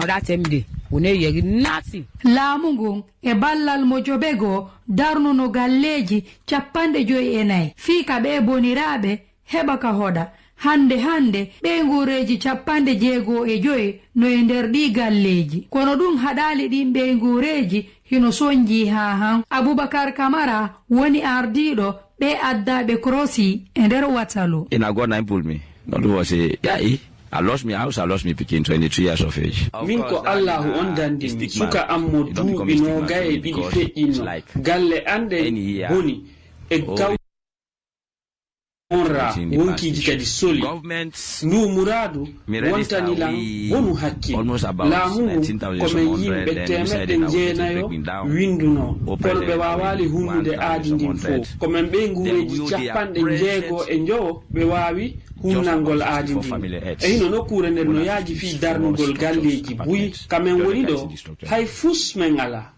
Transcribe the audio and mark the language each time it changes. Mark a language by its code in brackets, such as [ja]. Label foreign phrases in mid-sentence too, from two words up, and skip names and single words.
[ff] laamu ngun e ballal mo jobego darnuno galleji 54 fii ka ɓe boniraɓe heɓa ka hoɗa hande ɓeygureji 65 no e nder ɗi galleji kono ɗum haɗali ɗin ɓeygureji hino sonji ha han. Aboubacar Camara woni ardiɗo ɓe addaɓe krosi e nder Waterloo. Ina gona impulmi non ɗum wasi yayi [en] I lost my house, I lost my picking 22 years of age. [ff] Min ko Allahu on dandimi suka ammo duuɓi no gaye ɗiɗi feƴƴinno galle ande boni e gaw onra wonkiji kadi soli ndu muradu wontani lam wonu hakkil laamu ngu komin yimɓe 900 winduno kono ɓe wawali hunnude aadi ndin fof komin ɓe ngureji 60 ɓe wawi hunnalngol aadi ndin e hino nokkure nder no yaaji fi darnugol galleji buyi kamen woni ɗo hay fus men ala